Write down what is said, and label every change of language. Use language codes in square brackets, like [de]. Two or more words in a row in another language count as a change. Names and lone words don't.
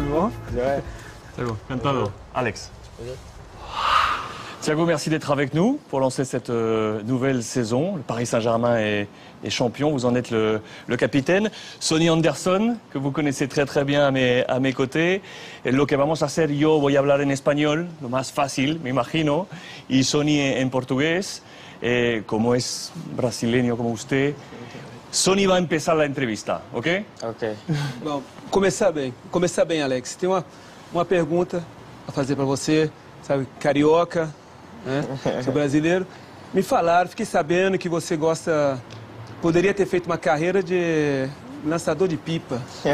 [fr] va? Ouais. [pt] Thiago, encantado. Alex. [fr] Thiago, merci d'être avec nous pour lancer cette nouvelle saison. Le Paris Saint-Germain est champion, vous en êtes le capitaine. Sonny Anderson, que vous connaissez très bien à mes côtés. [es] Lo que vamos a hacer, yo voy a hablar en español, lo más fácil, me imagino, y Sonny en portugués. Como es brasileño como usted, Sonny va a empezar la entrevista, ¿ok? Ok. [pt] Bom, começar bem, Alex. Tem uma pergunta a fazer para você, sabe, carioca, né? Sou brasileiro. Me falaram, fiquei sabendo que você poderia ter feito uma carreira de lançador de pipa.